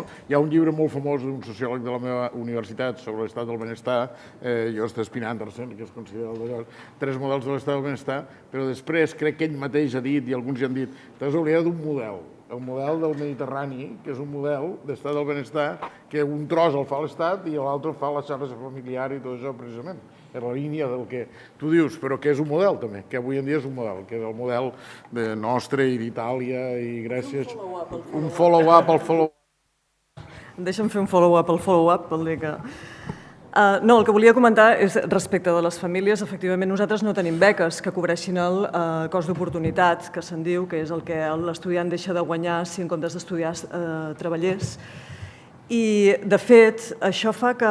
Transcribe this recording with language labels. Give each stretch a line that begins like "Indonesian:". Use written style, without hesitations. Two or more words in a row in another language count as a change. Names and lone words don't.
Catalan: Hi ha un llibre molt famós d'un sociòleg de la meva universitat sobre l'estat del benestar, Jost Spin-Andersen, que es considera el d'allò, 3 models de l'estat del benestar, però després crec que ell mateix ha dit, i alguns ja han dit, t'has oblidat d'un model, el model del Mediterrani, que és un model d'estat del benestar, que un tros el fa l'Estat i l'altre fa la xarxa familiar i tot això, precisament. És la línia del que tu dius, però que és un model també, que avui en dia és un model, que és el model nostre i d'Itàlia i Grècia. Un follow-up al follow-up. Deixa'm fer un follow-up al follow-up, vol dir que... No, el que volia comentar és respecte de les famílies. Efectivament, nosaltres no tenim beques que cobreixin el cost d'oportunitat, que se'n diu, que és el que l'estudiant deixa de guanyar si en comptes d'estudiar treballés. I, de fet, això fa que...